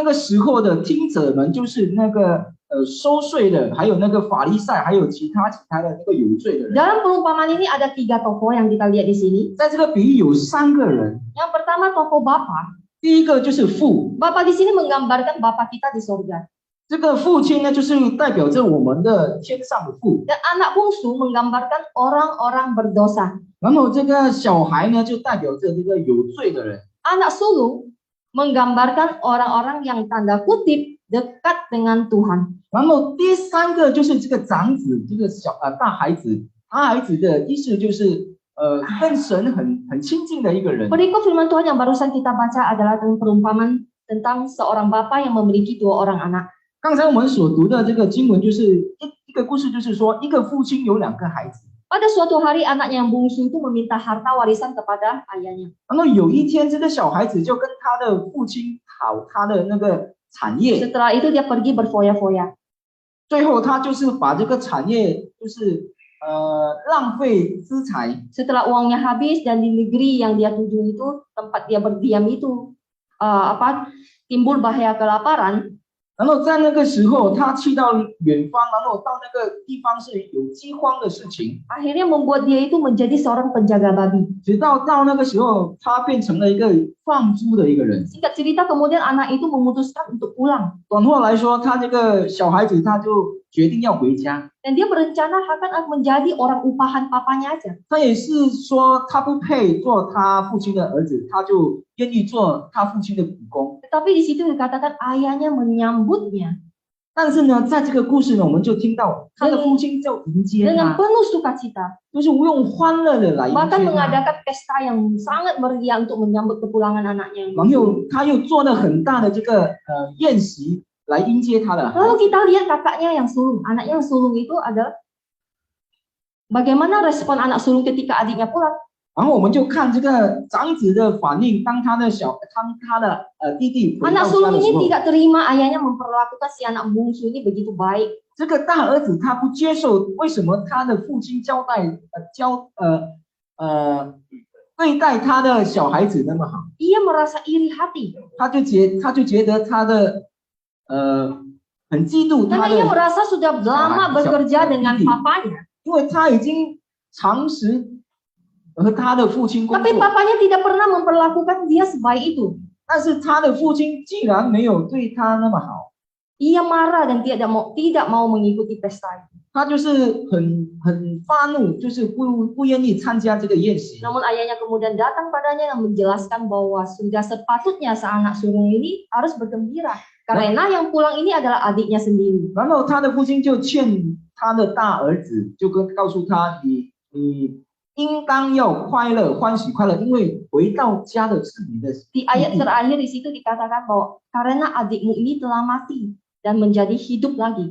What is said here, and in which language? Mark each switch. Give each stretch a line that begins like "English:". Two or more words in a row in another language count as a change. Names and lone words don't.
Indonesian: Dalam perumpamaan ini ada 3 tokoh yang kita lihat di sini. Yang pertama tokoh Bapa. Bapa di sini menggambarkan Bapa kita di surga.
Chinese: 这个父亲呢，就是代表着我们的天上的父。
Indonesian: Dan anak bungsu menggambarkan orang-orang berdosa.
Chinese: 然后这个小孩呢，就代表着这个有罪的人。
Indonesian: Anak sulung menggambarkan orang-orang yang tanda kutip dekat dengan Tuhan.
Chinese: 然后第三个就是这个长子，这个大孩子，大孩子的意思就是跟神很亲近的一个人。
Indonesian: Berikut firman Tuhan yang barusan kita baca adalah perumpamaan tentang seorang bapa yang memiliki 2 orang anak.
Chinese: 刚才我们所读的这个经文就是一个故事，就是说一个父亲有2个孩子。
Indonesian: Pada suatu hari anaknya yang bungsu itu meminta harta warisan kepada ayahnya.
Chinese: 然后有一天，这个小孩子就跟他的父亲讨他的那个产业。
Indonesian: Setelah itu dia pergi berfoya-foya.
Chinese: 最后他就是把这个产业就是浪费资财。
Indonesian: Setelah uangnya habis dan di negeri yang dia tuju itu tempat dia berdiam itu timbul bahaya kelaparan.
Chinese: 然后在那个时候，他去到远方，然后到那个地方是有饥荒的事情。
Indonesian: Akhirnya membuat dia itu menjadi seorang penjaga babi.
Chinese: 直到那个时候，他变成了一个放猪的一个人。
Indonesian: Singkat cerita kemudian anak itu memutuskan untuk pulang.
Chinese: 短话来说，他这个小孩子他就决定要回家。
Indonesian: Dan dia berencana akan menjadi orang upahan papanya aja.
Chinese: 他也是说他不配做他父亲的儿子，他就愿意做他父亲的苦工。
Indonesian: Tetapi di situ dikatakan ayahnya menyambutnya
Chinese: 但是呢，在这个故事呢，我们就听到他的父亲就迎接
Indonesian: dengan
Chinese: 他，
Indonesian: penuh sukacita.
Chinese: 就是用欢乐的来迎接
Indonesian: Bahkan
Chinese: 他。
Indonesian: mengadakan pesta yang sangat meriah untuk menyambut kepulangan anaknya.
Chinese: 然后他又做了很大的这个宴席来迎接他的孩子。
Indonesian: Lalu kita lihat kakaknya yang sulung, anaknya yang sulung itu adalah bagaimana respon anak sulung ketika adiknya pulang.
Chinese: 然后我们就看这个长子的反应，当他的弟弟回到
Indonesian: Anak
Chinese: 家
Indonesian: sulung
Chinese: 的时
Indonesian: ini
Chinese: 候，
Indonesian: tidak terima ayahnya memperlakukan si anak bungsu ini begitu baik.
Chinese: 这个大儿子他不接受，为什么他的父亲对待他的小孩子那么好？
Indonesian: Ia merasa iri hati
Chinese: 他就觉得他的很嫉妒他
Indonesian: karena ia
Chinese: 的，
Indonesian: merasa sudah lama bekerja dengan papanya.
Chinese: 因为他已经长时和他的父亲工
Indonesian: Tapi
Chinese: 作，
Indonesian: papanya tidak pernah memperlakukan dia sebaik itu.
Chinese: 但是他的父亲既然没有对他那么好，
Indonesian: Ia marah dan tidak mau mengikuti pesta itu.
Chinese: 他就是很发怒，就是不愿意参加这个宴席。
Indonesian: Namun ayahnya kemudian datang padanya dan menjelaskan bahwa sudah sepatutnya seanak sulung ini harus bergembira karena yang pulang ini adalah adiknya sendiri.
Chinese: 然后他的父亲就劝他的大儿子，就告诉他，你应当要快乐，欢喜快乐，因为回到家的是你的。
Indonesian: Di ayat terakhir di situ dikatakan bahwa karena adikmu ini telah mati dan menjadi hidup lagi.